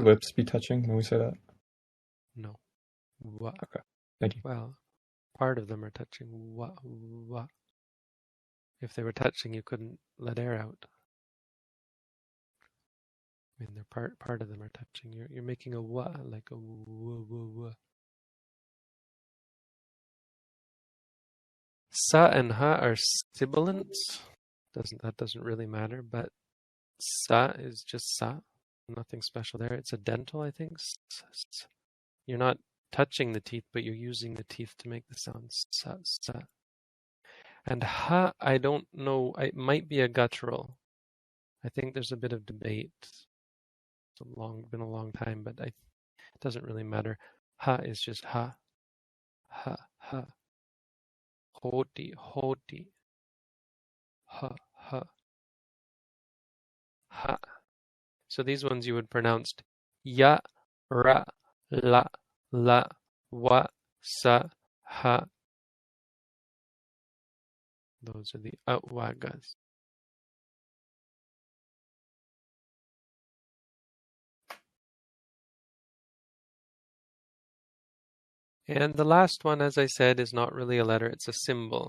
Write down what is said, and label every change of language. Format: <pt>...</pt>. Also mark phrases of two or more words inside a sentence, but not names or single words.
<en>lips be touching when we say that? No. Wa. Okay, thank you. Well, part of them are touching. Wa, wa. If they were touching, you couldn't let air out. I mean, they're part of them are touching. You're making a wa, like a wa, wa, wa. Sa and ha are sibilants. That doesn't really matter, but sa is just sa. Nothing special there. It's a dental, I think. You're not touching the teeth, but you're using the teeth to make the sound sa, sa. And ha, I don't know. It might be a guttural. I think there's a bit of debate. It's been a long time, but it doesn't really matter. Ha is just ha, ha, ha. Hoti, hoti. Ha, ha, ha. So these ones you would pronounce ya, ra, la, la, wa, sa, ha. Those are the outwagas. And the last one, as I said, is not really a letter, it's a symbol.</en>